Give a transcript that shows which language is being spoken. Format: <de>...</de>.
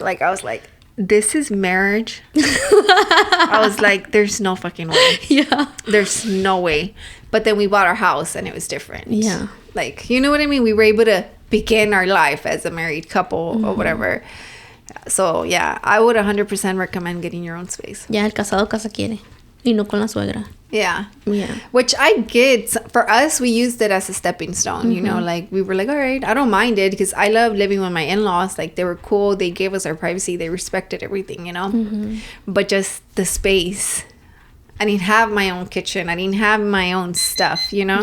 <en>Like, I was like, this is marriage? I was like, there's no fucking way. Yeah. There's no way. But then we bought our house and it was different. Yeah. Like, you know what I mean? We were able to begin our life as a married couple or whatever. So, yeah, I would 100% recommend getting your own space. Yeah,</en> <es>el casado casa quiere. Y no con la suegra.</es> <en>Yeah. Yeah. Which I get. For us, we used it as a stepping stone, you know, like we were like, all right, I don't mind it because I love living with my in-laws. Like they were cool. They gave us our privacy. They respected everything, you know, but just the space. I didn't have my own kitchen. I didn't have my own stuff, you know?</en>